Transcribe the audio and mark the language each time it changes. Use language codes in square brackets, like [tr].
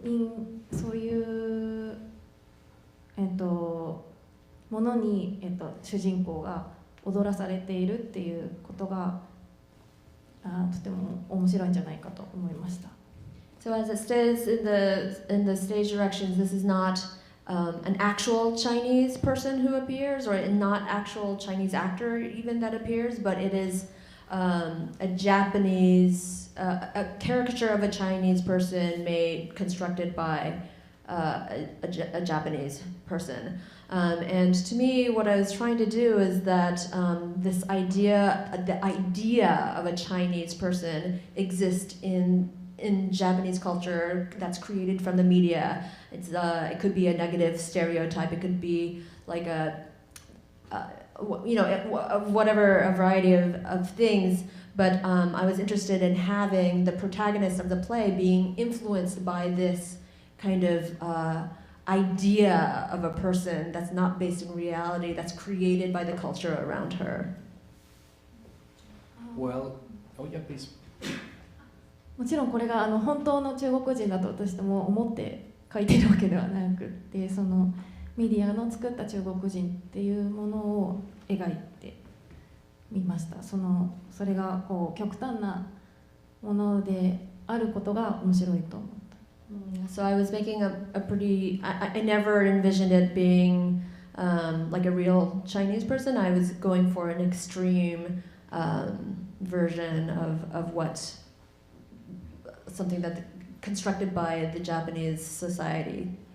[ja] ものに、主人公が踊らされているっていうことがとても面白いんじゃないかと思いました。 [en] So as it says in the stage directions, this is not an actual Chinese person who appears, or not actual Chinese actor even that appears, but it is a Japanese, a caricature of a Chinese person constructed by a Japanese person. And to me, what I was trying to do is that the idea of a Chinese person exists in Japanese culture that's created from the media. It could be a negative stereotype. It could be like whatever, a variety of things. But I was interested in having the protagonist of the play being influenced by this kind of idea of a person that's not based in reality, that's created by the culture around her. Well, oh yeah, please. [ja] もちろんこれが本当の中国人だと私ども思って書いてるわけではなくって、そのメディアの作った中国人っていうものを描いてみました。それが極端なものであることが面白いと思った。 [en] So I was making a pretty, I never envisioned it being like a real Chinese person. I was going for an extreme version of what something that constructed by the Japanese society.